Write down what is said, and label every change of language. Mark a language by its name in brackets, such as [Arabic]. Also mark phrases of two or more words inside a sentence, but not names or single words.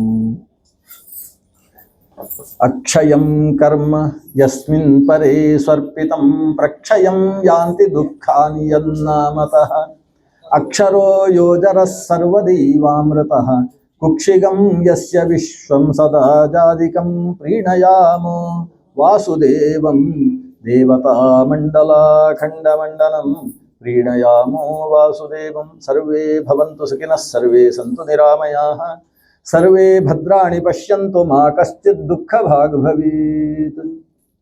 [Sanskrit] ಅಕ್ಷಯಂ ಕರ್ಮ ಯಸ್ಮಿನ್ ಪರೇ ಸ್ವರ್ಪಿತಂ ಪ್ರಕ್ಷಯಂ ಯಾಂತಿ ದುಃಖಾನಿ ಯನ್ನಾಮತಃ. ಅಕ್ಷರೋ ಯೋಜರಃ ಸರ್ವದೈವಾಮೃತಃ ಕುಕ್ಷಿಗಂ ಯಸ್ಯ ವಿಶ್ವಂ ಸದಾ ಜಾದಿಕಂ ಪ್ರೀಣಯಾಮೋ ವಾಸುದೇವಂ ದೇವತಾ ಮಂಡಲಾಖಂಡಮಂಡಲಂ ಪ್ರೀಣಯಾಮೋ ವಾಸುದೇವಂ. ಸರ್ವೇ ಭವಂತು ಸುಖಿನಃ, ಸರ್ವೇ ಸಂತು ನಿರಾಮಯಾಃ, ಸರ್ವೇ ಭದ್ರಾಣಿ ಪಶ್ಯಂತು ಮಾ ಕಶ್ಚಿತ್ ದುಃಖ ಭಾಗ್ ಭವೇತ್.